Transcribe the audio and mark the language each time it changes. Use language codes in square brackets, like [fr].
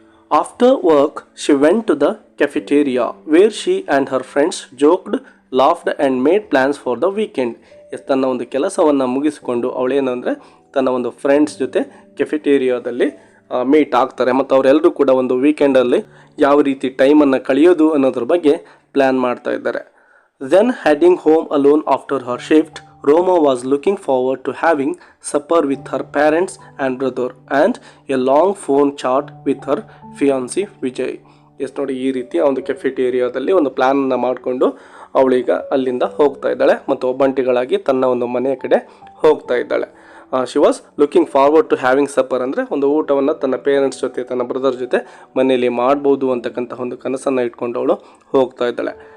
[en] After work she went to the cafeteria where she and her friends joked, laughed and made plans for the weekend. [kn] S, ತನ್ನ ಒಂದು ಕೆಲಸವನ್ನು ಮುಗಿಸಿಕೊಂಡು ಅವಳೇನಂದರೆ ತನ್ನ ಒಂದು friends ಜೊತೆ ಕೆಫೆಟೇರಿಯಾದಲ್ಲಿ ಮೀಟ್ ಆಗ್ತಾರೆ ಮತ್ತು ಅವರೆಲ್ಲರೂ ಕೂಡ ಒಂದು ವೀಕೆಂಡಲ್ಲಿ ಯಾವ ರೀತಿ ಟೈಮನ್ನು ಕಳೆಯೋದು ಅನ್ನೋದ್ರ ಬಗ್ಗೆ ಪ್ಲ್ಯಾನ್ ಮಾಡ್ತಾ ಇದ್ದಾರೆ. [en] Then heading home alone after her shift, Roma was looking forward to having supper with her parents and brother and a long phone chat with her fiancé Vijay. [kn] S, ನೋಡಿ, ಈ ರೀತಿ ಒಂದು ಕೆಫೆಟೇರಿಯಾದಲ್ಲಿ ಒಂದು ಪ್ಲ್ಯಾನನ್ನು ಮಾಡಿಕೊಂಡು ಅವಳೀಗ ಅಲ್ಲಿಂದ ಹೋಗ್ತಾ ಇದ್ದಾಳೆ ಮತ್ತು ಒಬ್ಬಂಟಿಗಳಾಗಿ ತನ್ನ ಒಂದು ಮನೆಯ ಕಡೆ ಹೋಗ್ತಾ ಇದ್ದಾಳೆ. [en] she was looking forward to having supper, [kn] ಅಂದರೆ ಒಂದು ಊಟವನ್ನು ತನ್ನ ಪೇರೆಂಟ್ಸ್ ಜೊತೆ ತನ್ನ ಬ್ರದರ್ ಜೊತೆ ಮನೆಯಲ್ಲಿ ಮಾಡ್ಬೋದು ಅಂತಕ್ಕಂಥ ಒಂದು ಕನಸನ್ನು ಇಟ್ಕೊಂಡು ಅವಳು ಹೋಗ್ತಾ ಇದ್ದಾಳೆ.